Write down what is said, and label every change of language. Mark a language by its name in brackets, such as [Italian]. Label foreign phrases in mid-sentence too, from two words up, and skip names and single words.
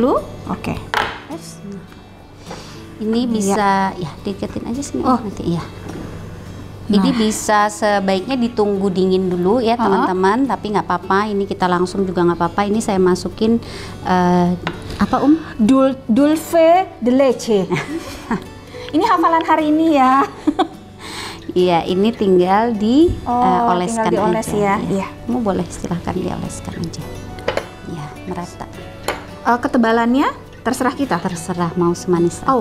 [Indonesian] dulu. Oke. Ini bisa ya deketin aja sini Oh. nanti ya. Jadi bisa sebaiknya ditunggu dingin dulu ya teman-teman, tapi nggak apa-apa. Ini kita langsung juga nggak apa-apa. Ini saya masukin apa [Spanish] Dulce de leche. [Indonesian] Ini hafalan hari ini ya. Iya, ini tinggal dioleskan tinggal dioles aja. ya. Iya. Kamu boleh silahkan dioleskan aja. Ya, merata. Ketebalannya terserah kita. Terserah mau semanis apa.